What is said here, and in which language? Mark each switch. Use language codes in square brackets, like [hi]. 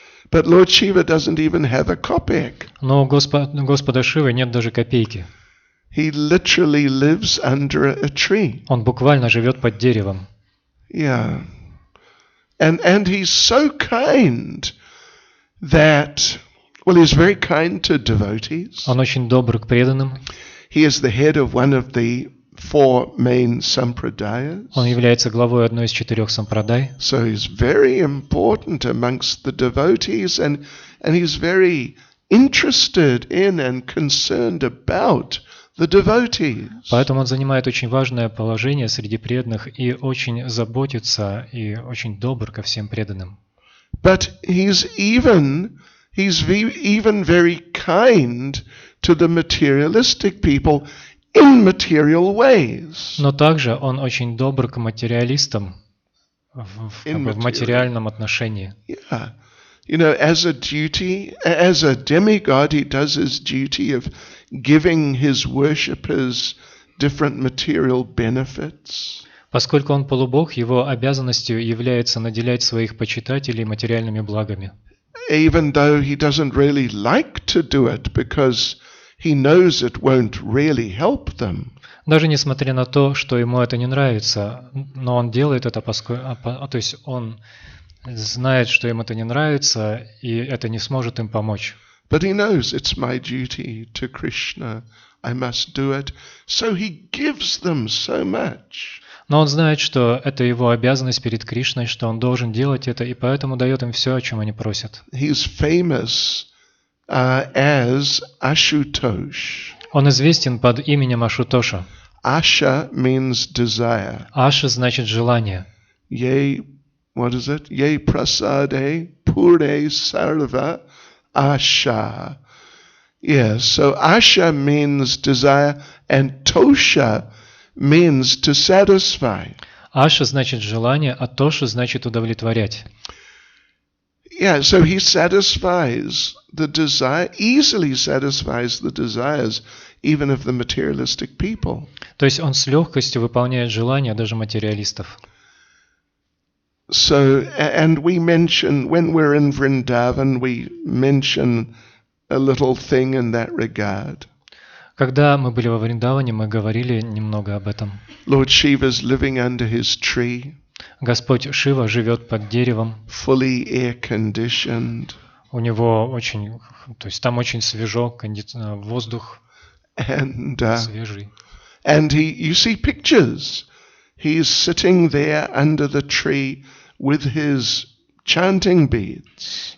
[en] But Lord Shiva doesn't even have a kopeck. [ru] Но у Господа Шивы нет даже копейки. [en] He literally lives under a tree. [ru] Он буквально живет под деревом. [en] Yeah. And he's so kind that, well, he's very kind to devotees. [ru] Он очень добр к преданным. [en] He is the head of one of the 4 main sampradayas. [ru] Он является главой одной из 4 сампрадай. [en] So he's very important amongst the devotees, and he's very interested in and concerned about the devotees. [ru] Поэтому он занимает очень важное положение среди преданных и очень заботится и очень добр ко всем преданным. [en] But he's even very kind to the materialistic people in material ways. [ru] Но также он очень добр к материалистам в материальном отношении. [en] Yeah. As a demigod, he does his duty of giving his worshippers different material benefits. [ru] Поскольку он полубог, его обязанностью является наделять своих почитателей материальными благами. [en] Even though he doesn't really like to do it because he knows it won't really help them. [ru] Даже несмотря на то, что ему это не нравится, но он делает это, то есть он знает, что им это не нравится, и это не сможет им помочь. [en] But he knows it's my duty to Krishna. I must do it. So he gives them so much. [ru] Но он знает, что это его обязанность перед Кришной, что он должен делать это, и поэтому дает им все, о чем они просят. [en] He's famous as Ashutosh. [ru] Он известен под именем Ашутоша. [en] Asha means desire. [ru] Аша значит желание. [en] What is it? [bn] Ye prasade pure sarva asha. [en] Yes, so asha means desire, and tosha means to satisfy. [ru] Аша значит желание, а тоша значит удовлетворять. [en] Yeah, so he satisfies the desire, easily satisfies the desires even of the materialistic people. [ru] То есть он с легкостью выполняет желания даже материалистов. [en] So, and we mention, when we're in Vrindavan, we mention a little thing in that regard. [ru] Когда мы были во Вриндаване, мы говорили немного об этом. [en] Lord Shiva's living under his tree. [ru] Господь Шива живет под деревом. [en] Fully air-conditioned. [ru] У него очень, то есть там очень свежо, воздух [en] And [ru] свежий. [en] you see pictures. he's sitting there under the tree with his chanting beads.